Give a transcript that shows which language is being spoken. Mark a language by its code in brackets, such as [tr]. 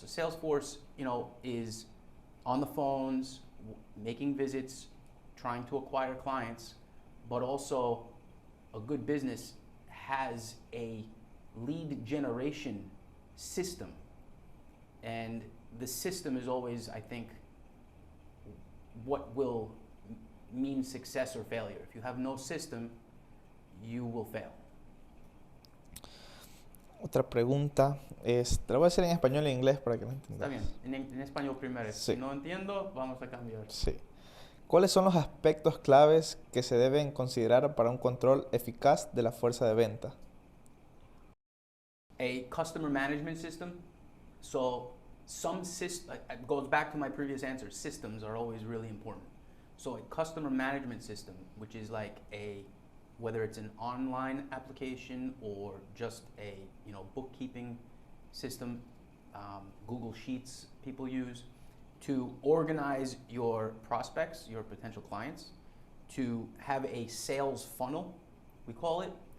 [en] The sales force, is on the phones, making visits, trying to acquire clients, but also a good business has a lead generation system. And the system is always, I think, what will mean success or failure. If you have no system, you will fail. [es] Otra pregunta es, te la voy a hacer en español e inglés para que lo Está entiendas. bien, en español primero. Sí. Si no entiendo, vamos a cambiar. Sí. ¿Cuáles son los aspectos claves que se deben considerar para un control eficaz de la fuerza de venta? [en] A customer management system. So some system, it goes back to my previous answer, systems are always really important. So a customer management system, which is like whether it's an online application or just a bookkeeping system, Google Sheets people use, to organize your prospects, your potential clients, to have a sales funnel, we call it.